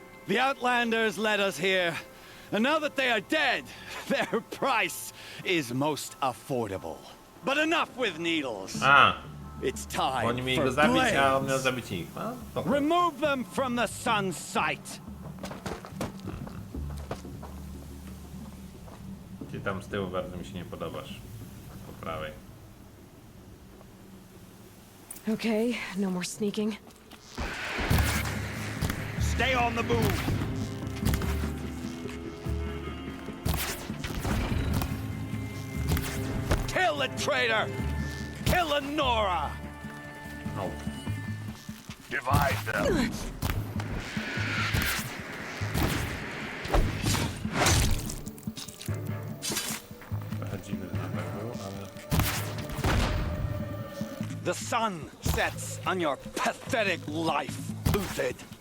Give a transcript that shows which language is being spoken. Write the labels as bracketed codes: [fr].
[en] The Outlanders led us here, and now that they are dead, their price is most affordable. But enough with needles. It's time [pl] Oni mieli [en] for [pl] go zabić, a on miał [en] blades. [pl] zabić ich. No, dobra. [en] Remove them from the sun's sight. [pl] Ty tam z tyłu bardzo mi się nie podobasz. Po prawej. [en] Okay, no more sneaking. Stay on the move. Kill the traitor! Kill Lenora! No. Divide them. [pl] Trochę dziwny ten atak był, ale... [en] The sun sets on your pathetic life, Uthid.